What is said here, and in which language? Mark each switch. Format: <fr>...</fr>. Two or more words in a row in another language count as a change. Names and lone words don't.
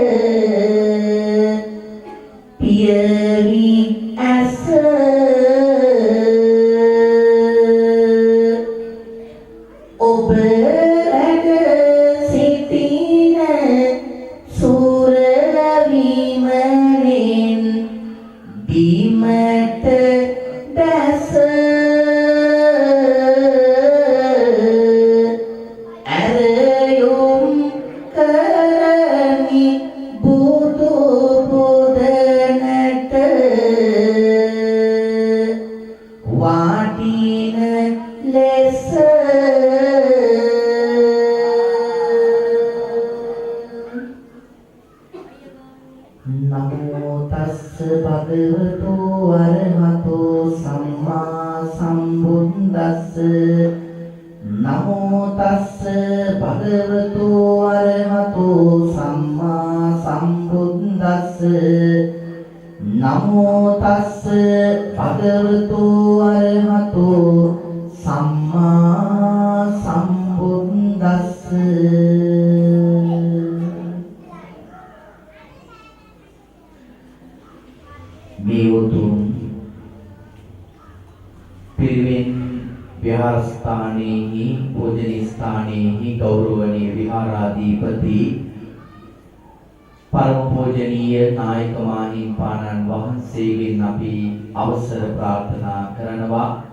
<si>පියවි ඇස ඔබ රැඳ සිටින සුරවිමනෙන් බිමට දැස ඇරයුම් කරමි බුදු පුදනට වාටින ලෙස</si> <pi>නමෝ තස්ස භගවතු අරහතෝ සම්මා සම්බුද්දස්ස නමෝ තස්ස භගවතු අරහතෝ සම්මා සම්බුද්දස්ස නමෝ තස්ස භගවතු අරහතෝ සම්මා සම්බුද්දස්ස</pi> <si>මේ උතුම් පිරිවෙන් විහාරස්ථානයේහි පූජනීය ස්ථානයේහි ගෞරවනීය විහාරාධිපති පරම පූජනීය නායක මාහිම්පාණන් වහන්සේගෙන් අපි අවසර ප්‍රාර්ථනා කරනවා.</si>